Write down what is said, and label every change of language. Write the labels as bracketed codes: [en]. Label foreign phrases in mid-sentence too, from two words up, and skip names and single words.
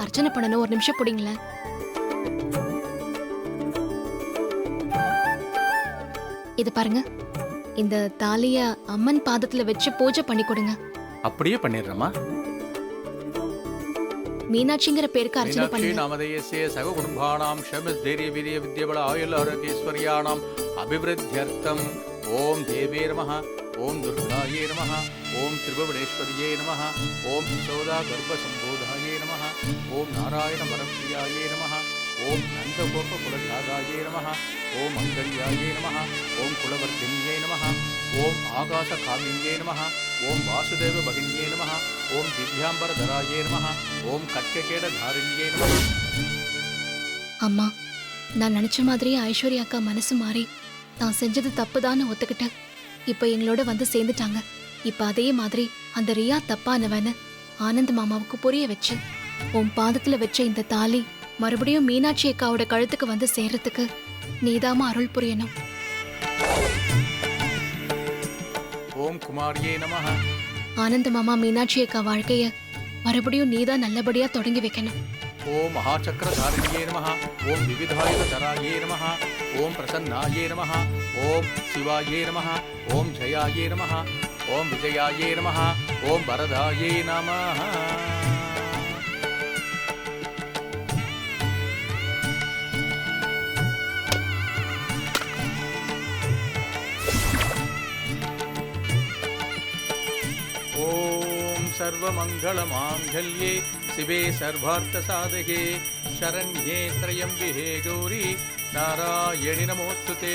[ta] அர்ச்சனை பண்ணணும், ஒரு நிமிஷம் பிடிங்களேன். இது பாருங்க, இந்த தாலிய அம்மன் பாதத்துல வச்சு பூஜை பண்ணி கொடுங்க. அப்படியே பண்ணிடுறேம்மா. மீனாட்சிங்கிற பேருக்கு அர்ச்சனை मीनाक्षी பண்ணுங்க. [sa] नामधेयस्य सर्वकुटुम्बानां क्षमस्धैर्यवीर्यविद्यबलायुर्आरोग्यैश्वर्याणाम् अभिवृद्ध्यर्थम् ॐ देवे नमः, ॐ दुर्गायै नमः, ॐ त्रिभुवनेश्वर्यै नमः, ॐ यशोदागर्भसम्बोधायै नमः, ॐ नारायणवरप्रियायै नमः, ॐ नन्दगोपकुलजातायै नमः, ॐ मङ्गल्यायै नमः, ॐ कुलवर्धिन्यै नमः, ॐ आकाशकामिन्यै नमः, ॐ वासुदेवभगिन्यै नमः, ॐ दिव्याम्बरधरायै नमः, ॐ कट्यकेडधारिण्यै नमः. [ta] அம்மா, நான் நினைச்ச மாதிரியே ஐஸ்வர்யா அக்கா மனசு மாறி நான் செஞ்சது தப்புதான்னு ஒத்துக்கிட்டு இப்ப எங்களோட வந்து சேர்ந்துட்டாங்க. இப்ப அதே மாதிரி அந்த ரியா தப்பானவன்னு ஆனந்த் மாமாவுக்கு புரிய வச்சு உன் பாதத்துல வச்ச இந்த தாலி மறுபடியும் மீனாட்சி அக்காவோட கழுத்துக்கு வந்து சேர்றதுக்கு நீதாமா அருள் புரியணும். [sa] ॐ कुमार्यै नमः. [ta] ஆனந்த் மாமா மீனாட்சி அக்கா வாழ்க்கைய மறுபடியும் நீதான் நல்லபடியா தொடங்கி வைக்கணும். [sa] ॐ महाचक्रधारिण्यै नमः, ॐ विविधायुधरायै नमः, ॐ प्रसन्नायै नमः, ॐ शिवायै नमः, ॐ जयायै नमः, ॐ विजयायै नमः, ॐ वरदायै नमः. ॐ सर्वमङ्गलमाङ्गल्ये शिवे सर्वार्थसाधके शरण्ये त्र्यम्बिके गौरी नारायणि नमोऽस्तुते.